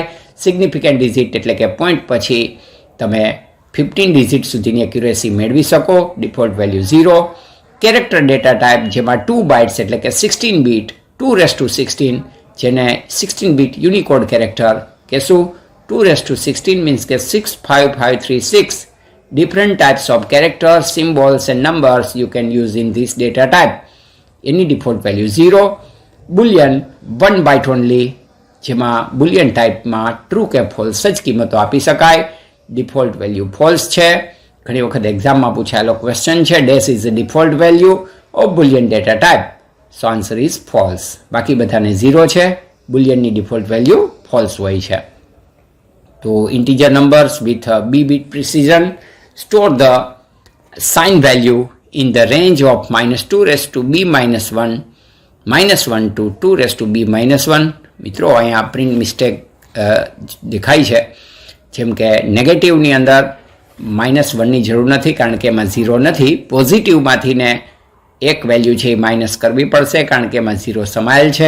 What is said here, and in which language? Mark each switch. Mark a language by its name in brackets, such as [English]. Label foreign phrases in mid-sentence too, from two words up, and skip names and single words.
[English] significant digit [Gujarati] એટલે કે પોઈન્ટ પછી તમે 15 ડિજિટ સુધીની એક્યુરેસી મેળવી શકો. [English] default value [Gujarati] 0. [English] character data type, [Gujarati] જેમાં 2 બાઇટ્સ એટલે કે 16 બીટ 2^16, જેને 16 [English] bit Unicode character [Gujarati] કહેશું. [English] 2^16 મીન્સ કે 65536 different types of characters, symbols and numbers you can use in this data type. [Gujarati] એની [English] default value [Gujarati] 0. બુલિયન 1 [English] byte only, [Gujarati] જેમાં બુલિયન ટાઈપમાં ટ્રુ કે ફોલ્સ જ કિંમતો આપી શકાય. [English] default value [Gujarati] ફોલ્સ છે. ઘણી વખત એક્ઝામમાં પૂછાયેલો ક્વેશ્ચન છે, [English] dash is the default value of boolean data type. so answer is false. [Gujarati] બાકી બધાને 0 છે. બુલિયનની ડિફોલ્ટ વેલ્યુ ફોલ્સ હોય છે. તો ઇન્ટીજર નંબર્સ [English] વિથ b-bit precision store the sign value in the range of -2^b-1 -1 to 2^b-1. [Gujarati] મિત્રો અહીંયા [English] print mistake [Gujarati] દેખાય છે, જેમ કે નેગેટિવની અંદર -1ની જરૂર નથી કારણ કે એમાં 0 નથી. પોઝિટિવમાંથી ને એક વેલ્યુ છે એ માઇનસ કરવી પડશે કારણ કે એમાં 0 સમાયેલ છે.